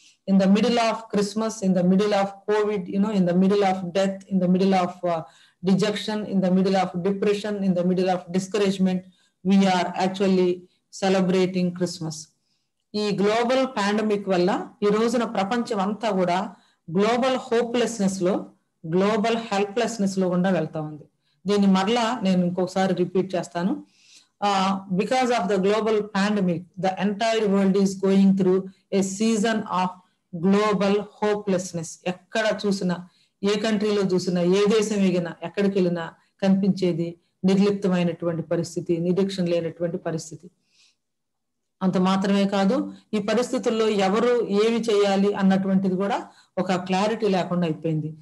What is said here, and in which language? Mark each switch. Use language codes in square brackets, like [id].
[en] In the middle of Christmas, in the middle of Covid, in the middle of death, in the middle of dejection, in the middle of depression, in the middle of discouragement, we are actually celebrating Christmas. [te] ఈ global pandemic వల్ల ఈ రోజున ప్రపంచం అంతా కూడా global hopelessness లో, global helplessness లో కూడా వెళ్తా ఉంది. దీన్ని మరలా నేను ఇంకొకసారి రిపీట్ చేస్తాను. [en] Because of the global pandemic, the entire world is going through a season of global hopelessness. [te] ఎక్కడ చూసినా, ఏ కంట్రీలో చూసినా, ఏ దేశం ఎగినా, ఎక్కడికి వెళ్ళినా కనిపించేది నిర్లిప్తమైనటువంటి పరిస్థితి, నిరీక్షణ లేనటువంటి పరిస్థితి. అంత మాత్రమే కాదు, ఈ పరిస్థితుల్లో ఎవరు ఏమి చేయాలి అన్నటువంటిది కూడా ఒక క్లారిటీ లేకుండా అయిపోయింది.